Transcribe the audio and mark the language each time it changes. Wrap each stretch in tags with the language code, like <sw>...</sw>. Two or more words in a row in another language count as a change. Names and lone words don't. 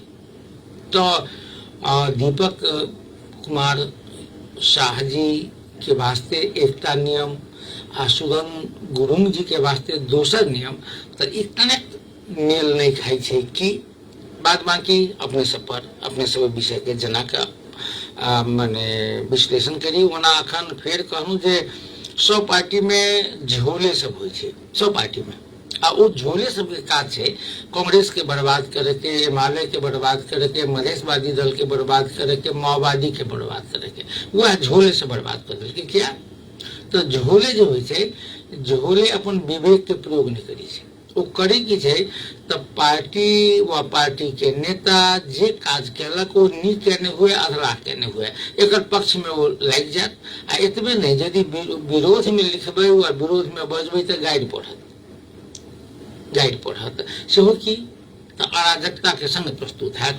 <mai>तो दीपक कुमार शाह जी के वास्ते एकटा नियम आ सुदन गुरुंग जी के वास्ते दोसर नियम, तो ई कनेक्ट मेल नहीं खाई छै कि बाद बाकी अपने सब विषय के जना के माने विश्लेषण करी। ओना अखन फेर कहूँ जे सब पार्टी में झोले सब होइ छै, सब पार्टी में आ वो झोले सबके काज है कांग्रेस के बर्बाद करे के, हिमालय के बर्बाद करे के, मधेशवादी दल के बर्बाद करे के, माओवादी के बर्बाद करे के, वह झोले से बर्बाद कर दिल के। क्या तो झोले जो होइ छै, झोले अपन विवेक के प्रयोग नहीं करी छै, वो करे की छै तब पार्टी व पार्टी के नेता जे काज केलक वो नीक केने हुए अधला केने हुए एक पक्ष में वो लग जात। आ एतबे नहीं, यदि विरोध में लिखबे व विरोध में बजबे तो गाइड पढ़त सेहो की तो अराजकता के संग प्रस्तुत हैत।</mai>